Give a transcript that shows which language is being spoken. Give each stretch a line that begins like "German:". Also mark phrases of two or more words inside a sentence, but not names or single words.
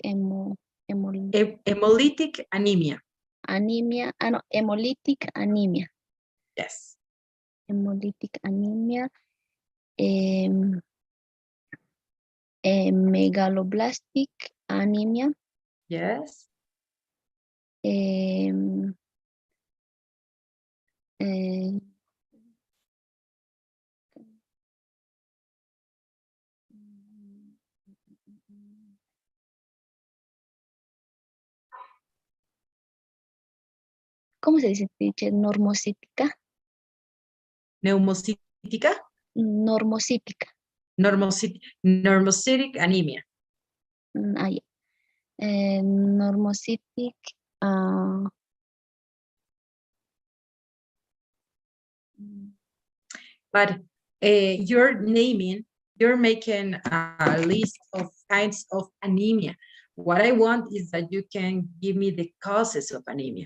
English: Hemolytic anemia. Anemia. No, hemolytic anemia. Yes. Hemolytic anemia. Megaloblastic anemia. Yes.
Spanish: ¿Cómo se dice, teacher? Normocítica. Neumocítica. Normocítica.
English: Normocytic anemia. Normocytic. But you're making a list of kinds of anemia. What I want is that you can give me the causes of anemia.